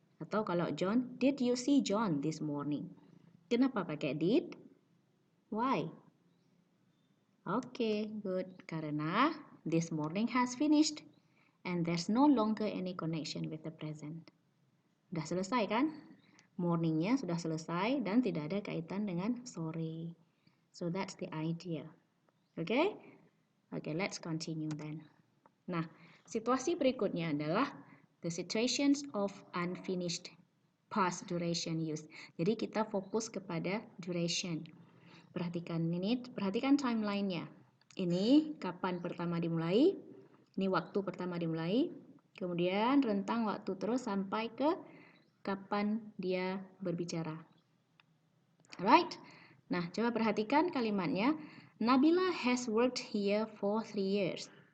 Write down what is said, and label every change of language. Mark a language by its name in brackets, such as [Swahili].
[Indonesian] Atau kalau [English] John, did you see John this morning? [Indonesian] Kenapa pakai did? [English] Why? Okay, good. [Indonesian] Karena [English] this morning has finished and there's no longer any connection with the present. [Indonesian] Sudah selesai kan? Morningnya sudah selesai dan tidak ada kaitan dengan sore. [English] So that's the idea. Okay? Okay, let's continue then. [Indonesian] Nah, situasi berikutnya adalah [English] the situations of unfinished past duration use. [Indonesian] Jadi kita fokus kepada duration. Perhatikan ini, perhatikan timeline-nya. Ini kapan pertama dimulai, ini waktu pertama dimulai, kemudian rentang waktu terus sampai ke kapan dia berbicara. [English] Alright? [Indonesian] Nah, coba perhatikan kalimatnya. [English] Nabila has worked here for 3 years.